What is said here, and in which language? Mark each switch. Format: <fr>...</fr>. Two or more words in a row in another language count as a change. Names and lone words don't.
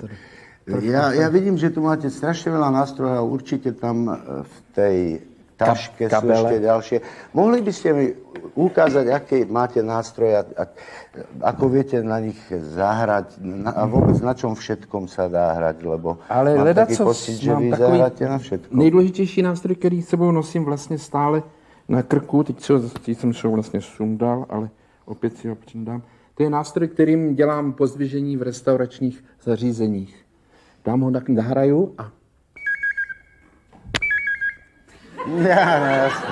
<sk>Ja vidím, že tu máte strašne veľa nástrojov a určite tam v tej taške sú ešte ďalšie. Mohli by ste mi ukázať, aké máte nástroje a ako viete na nich zahrať a vôbec na čom všetkom sa dá hrať, lebo ale mám taký pocit, že vy zahráte na všetkom.</sk> <cs>Nejdůležitější nástroj, který s sebou nosím vlastně stále na krku, teď jsem se vlastně sundal, ale opět si ho přidám. To je nástroj, kterým dělám pozdvižení v restauračních zařízeních. Dám ho tak nahraju a...</cs> <sk>Ja, no jasne.</sk>